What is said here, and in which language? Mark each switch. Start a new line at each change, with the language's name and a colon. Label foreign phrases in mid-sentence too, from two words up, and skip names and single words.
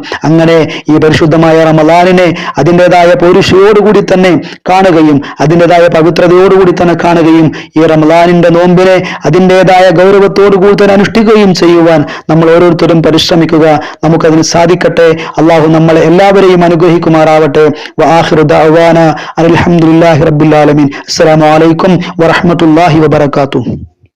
Malayalam: അങ്ങനെ ഈ പരിശുദ്ധമായ റമദാനിനെ അതിൻ്റെതായ പൗരുഷയോടുകൂടി തന്നെ കാണുകയും, അതിൻ്റെതായ പവിത്രതയോടുകൂടി തന്നെ കാണുകയും, ഈ റമദാനിന്റെ നോമ്പിനെ അതിൻ്റെതായ ഗൗരവത്തോടുകൂടി തന്നെ അനുഷ്ഠിക്കുകയും ചെയ്യുവാൻ നമ്മൾ ഓരോരുത്തരും പരിശ്രമിക്കുക. നമുക്കതിന് സാധിക്കട്ടെ. അള്ളാഹു നമ്മളെ എല്ലാവരെയും അനുഗ്രഹിക്കുമാറാവട്ടെ.
Arabic: وآخر دعوانا الحمد لله رب العالمين. السلام عليكم ورحمة الله وبركاته.